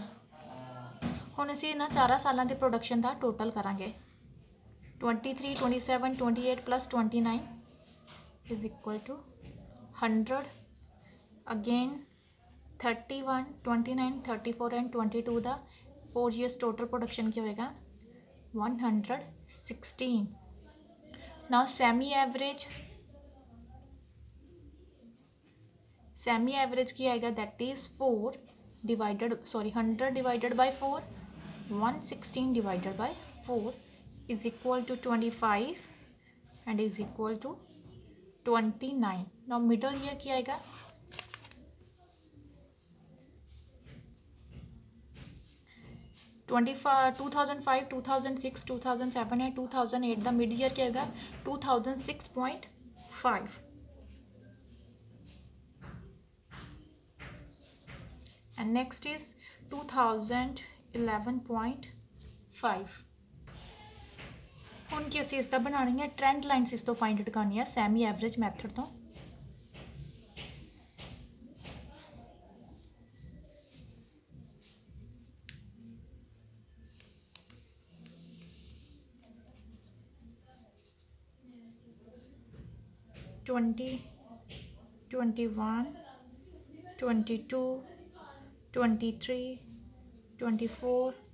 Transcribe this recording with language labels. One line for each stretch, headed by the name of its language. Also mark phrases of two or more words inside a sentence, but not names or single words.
Punjabi: ਹੁਣ ਅਸੀਂ ਇਹਨਾਂ 4 ਸਾਲਾਂ ਦੇ ਪ੍ਰੋਡਕਸ਼ਨ ਦਾ ਟੋਟਲ ਕਰਾਂਗੇ 23 27 28
English: plus 29 is equal to 100 again 31 29 34 and 22
Punjabi: ਦਾ
English: 4 years total production
Punjabi: ਕੀ ਹੋਏਗਾ 116।
English: now semi average
Punjabi: ਕੀ ਆਏਗਾ
English: that is 100 divided by 4 116 divided by 4 is equal to 25 and is equal to 29। now middle year
Punjabi: ਕੀ ਆਏਗਾ
English: 2005 2006 2007 and 2008 the mid year
Hindi: क्या होगा
English: 2006.5 and next is 2011.5।
Punjabi: ਹੁਣ ਕੀ ਅਸੀਂ ਇਸ ਦਾ ਬਣਾਉਣੀ ਹੈ
English: trend lines
Punjabi: ਇਸ ਤੋਂ
English: find out
Punjabi: ਕਰਨੀ ਹੈ
English: semi average method
Punjabi: ਤੋਂ।
English: ट्वेंटी 21 22 23 24